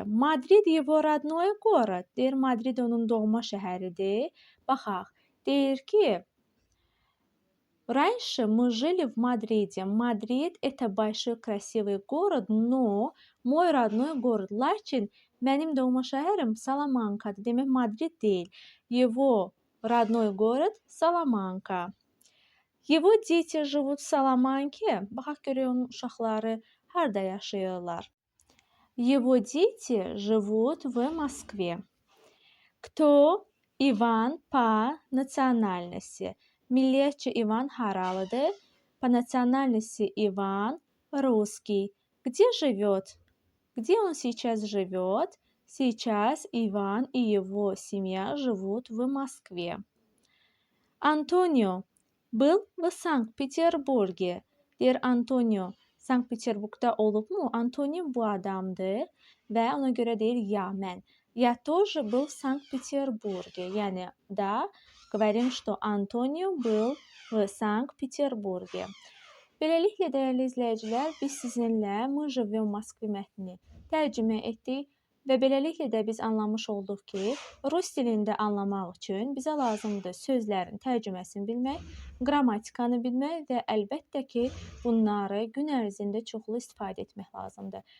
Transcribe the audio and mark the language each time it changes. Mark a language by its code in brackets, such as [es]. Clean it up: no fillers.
[ru] Madrid его родной город. [az] Deyir, Madrid onun doğma şəhəridir. Baxaq. Deyir ki, [ru] раньше мы жили в Мадриде. Мадрид это большой красивый город, но мой родной город. [az] Lakin mənim doğma şəhərim Salamankadır. Demək, Madrid deyil. [ru] Его родной город Salamanka. Его дети живут в Salamanке. [az] Baxaq görək onun uşaqları harda yaşayırlar. [ru] Его дети живут в Москве. Кто Иван по национальности? [az] Milliyyətcə Иван haralıdır? [ru] По национальности Иван русский. Где живет? Где он сейчас живет? Сейчас Иван и его семья живут в Москве. Антонио был в Санкт-Петербурге. [az] Deyir, Antonio Sankt-Peterburgda olubmu? Antonio bu adamdır və ona görə deyir, я, mən. [ru] Я тоже был в Санкт-Петербурге. [az] Yəni, da, [ru] говорим, что Antonio был в Санкт-Петербурге. [az] Beləliklə, dəyərli izləyicilər, biz sizinlə [ru] Мы живем в Москве [az] mətnini tərcümə etdik. Və beləliklə də biz anlamış olduq ki, rus dilində anlamaq üçün bizə lazımdır sözlərin tərcüməsini bilmək, qrammatikanı bilmək və əlbəttə ki, bunları gün ərzində çoxlu istifadə etmək lazımdır.